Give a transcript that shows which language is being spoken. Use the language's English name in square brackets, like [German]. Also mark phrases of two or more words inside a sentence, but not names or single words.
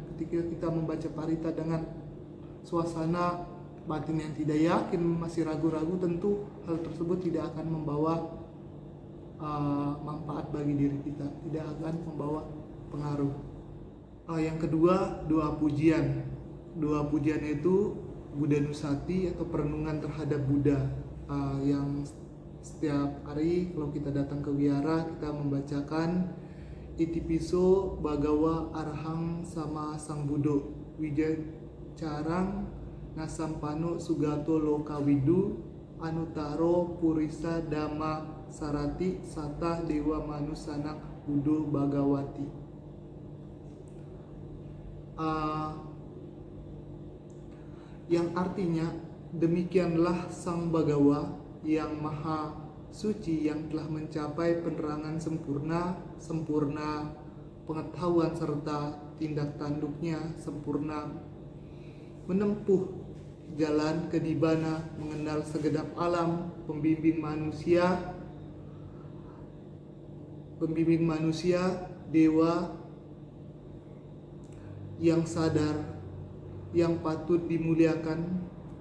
[Indonesian] Ketika kita membaca Parita dengan suasana batin yang tidak yakin, masih ragu-ragu, tentu hal tersebut tidak akan membawa manfaat bagi diri kita, tidak akan membawa pengaruh. Yang kedua, doa pujian. Doa pujian itu Buddha Nusati atau perenungan terhadap Buddha, yang setiap hari kalau kita datang ke wihara kita membacakan [Pali] Itipiso Bhagawa Arhang Sama Sang Buddho Wijacarang Nasampano Sugato Lokawidu Anutaro Purisa Dhamma Sarati Satah Dewa Manusanang Buddho Bhagawati. [Indonesian] Yang artinya, demikianlah Sang Bhagawa yang maha suci, yang telah mencapai penerangan sempurna pengetahuan serta tindak tanduknya sempurna, menempuh jalan ke Nibbana, mengenal segenap alam, pembimbing manusia, dewa yang sadar, yang patut dimuliakan.